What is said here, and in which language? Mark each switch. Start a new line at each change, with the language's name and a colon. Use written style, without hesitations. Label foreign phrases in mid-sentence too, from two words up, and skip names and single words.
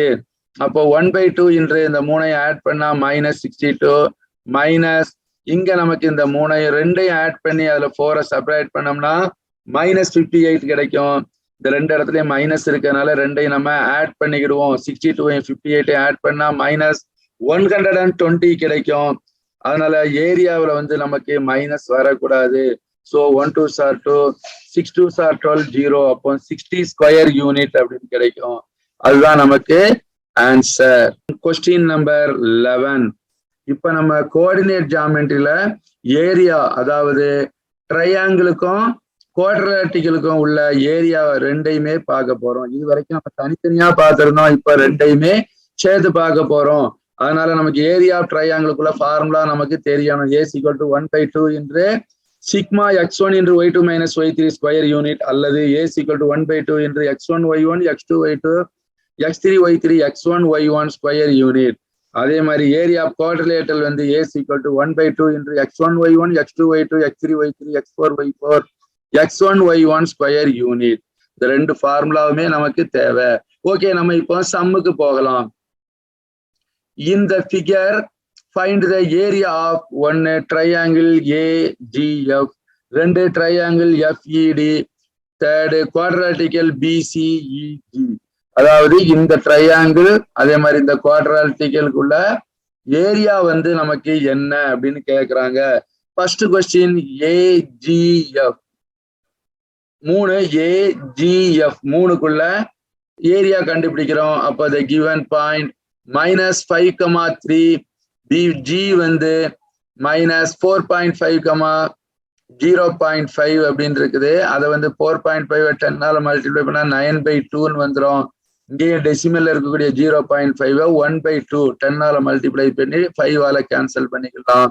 Tamil: அப்போ 1/2 என்று இந்த 3ஐ ஆட் பண்ணா -62 மைனஸ் இங்க நமக்கு இந்த 2ஐயும் ஆட் பண்ணி அதுல 4ஐ செப்பரேட் பண்ணோம்னா -58 கிடைக்கும். இந்த 2 இடத்துலயும் மைனஸ் இருக்கிறதுனால 2ஐயும் நம்ம ஆட் பண்ணிக்கிடுவோம். 62ஐயும் 58ஐயும் ஆட் பண்ணா -120 கிடைக்கும். அதனால ஏரியாவில் வந்து நமக்கு மைனஸ் வரக்கூடாது.
English: ஸோ 1 2s are 2, 6 2s are 12, 0.
Tamil: அப்போ 60
English: square unit
Tamil: அப்படின்னு கிடைக்கும். அதுதான் நமக்கு ஆன்சர்.
English: question number
Tamil: 11. இப்ப நம்ம
English: coordinate geometryயில
Tamil: ஏரியா, அதாவது ட்ரையாங்கிளுக்கும் குவாட்ரேட்டிக்கலுக்கும் உள்ள ஏரியா ரெண்டையுமே பார்க்க போறோம். இது வரைக்கும் நம்ம தனித்தனியா பார்த்திருந்தோம். இப்ப ரெண்டையுமே சேர்த்து பார்க்க போறோம். அதனால நமக்கு
English: area of triangleுக்குள்ள
Tamil: ஃபார்முலா நமக்கு தெரியணும்.
English: A = 1/2 என்று சிக்மா x1 into y2 - y3 square unit, அல்லது A = 1/2 என்று x1 y1 x2 y2 x3 y3 x1 y1 square unit.
Tamil: அதே மாதிரி
English: area of quadrilateral வந்து A = 1/2 என்று x1 y1 x2 y2 x3 y3 x4 y4 x1 y1 square unit.
Tamil: இந்த 2 ஃபார்முலாவுமே நமக்கு தேவை. ஓகே, நம்ம இப்போ சம்முக்கு போகலாம்.
English: இந்த ஃபிகர் find the area of one triangle AGF, 2 triangle FED, 3rd quadrilateral BCEG.
Tamil: அதாவது இந்த ட்ரையாங்கிள் அதே மாதிரி இந்த குவாட்ராட்டிக்கலுக்குள்ள ஏரியா வந்து நமக்கு என்ன அப்படின்னு கேக்குறாங்க.
English: first question
Tamil: AGF 3, AGF 3க்குள்ள ஏரியா கண்டுபிடிக்கிறோம். அப்போ
English: the given point
Tamil: -5, 3, BG வந்து -4.5, 0.5 அப்படின்னு இருக்குது. அதை வந்து 4.5 10ஆல மல்டிப்ளை பண்ணா 9/2 வந்துடும். இங்கேயும் டெசிமல்ல இருக்கக்கூடிய 0.5 1/2 10ஆல மல்டிப்ளை பண்ணி 5ஆல கேன்சல் பண்ணிக்கலாம்.